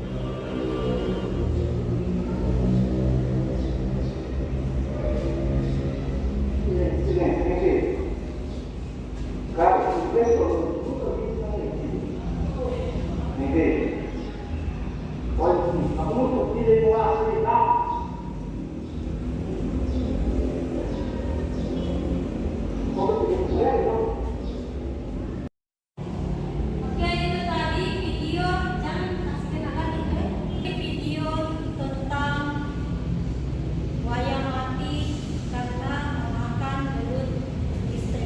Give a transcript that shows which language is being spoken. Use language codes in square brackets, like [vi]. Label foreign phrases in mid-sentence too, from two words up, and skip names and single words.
[pt] Silêncio, vem aqui. Cara, impressionante. Nunca vi isso na minha vida. Vem ver. Olha aqui. Arruma o seu filho aí no ar, ele tá. [id] Oke, itu tadi video yang video tentang wayang mati karena memakan belut istri.